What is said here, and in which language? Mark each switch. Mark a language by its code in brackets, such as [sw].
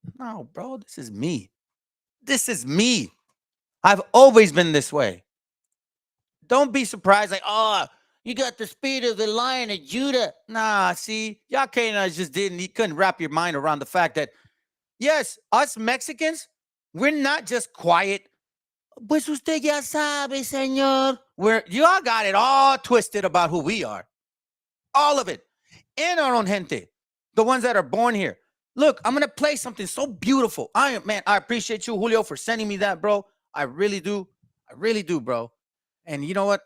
[en] No, bro, this is me. This is me. I've always been this way. Don't be surprised, like, oh, you got the spirit of the Lion of Judah. Nah, see, y'all Canaanites just you couldn't wrap your mind around the fact that, yes, us Mexicans, we're not just quiet. [es] Pues usted ya sabe, señor. [en] Y'all got it all twisted about who we are. All of it. And our own gente. The ones that are born here. Look, I'm going to play something so beautiful. I appreciate you, Julio, for sending me that, bro. I really do. I really do, bro. And you know what?